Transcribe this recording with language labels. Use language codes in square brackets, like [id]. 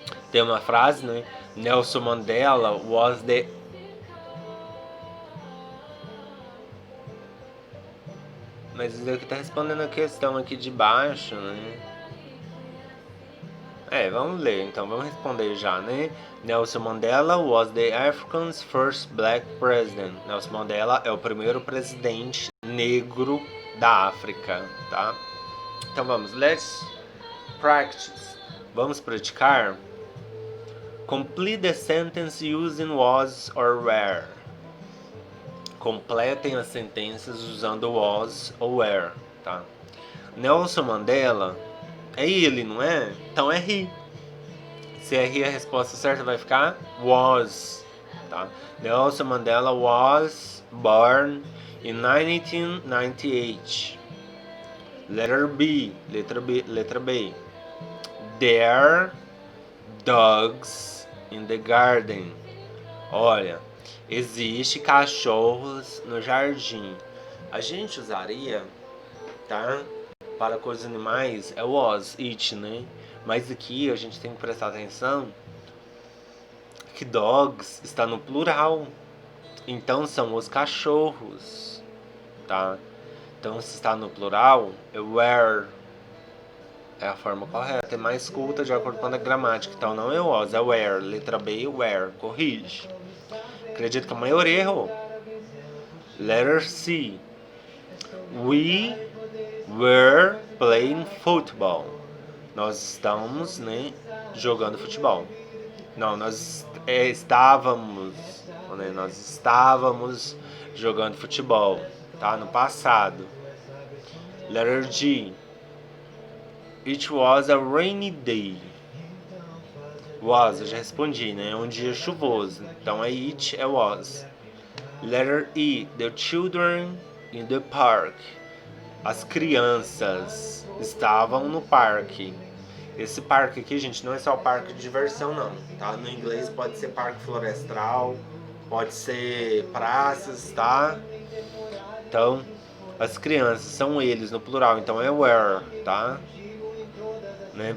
[pt] Tem uma frase, né? Nelson Mandela [en] was the... [pt] Mas isso daqui tá respondendo a questão aqui de baixo, né? Vamos ler, então vamos responder já, né? [en] Nelson Mandela was the African's first black president. [pt] Nelson Mandela é o primeiro presidente negro da África, tá? Então vamos, [en] let's practice. [pt] Vamos praticar. [en] Complete the sentence using was or were. [pt] Completem as sentenças usando was ou were, tá? Nelson Mandela é ele, não é? Então é he. Se é he, a resposta certa vai ficar was, tá? [en] Nelson Mandela was born in 1998. Letter B, [pt] letra B, letra B. [en] There are dogs in the garden. [pt] Olha, existe cachorros no jardim. A gente usaria, tá? Para coisas animais é was, it, né? Mas aqui a gente tem que prestar atenção que dogs está no plural. Então são os cachorros, tá? Então se está no plural, é were. É a forma correta, é mais culta de acordo com a gramática. Então não é was, é were. Letra B, were. Corrige. Acredito que a maioria errou. [en] Letter C. We were playing football. [pt] Nós estamos, né, jogando futebol. Não, nós estávamos, né, nós estávamos jogando futebol, tá? No passado. [en] Letter G. It was a rainy day. [pt] Was, eu já respondi, né? É um dia chuvoso. Então é it, é was. [en] Letter E. The children in the park. [pt] As crianças estavam no parque. Esse parque aqui, gente, não é só parque de diversão, não, tá? No inglês pode ser parque florestal, pode ser praças, tá? Então, as crianças são eles no plural, então é were, tá? Né?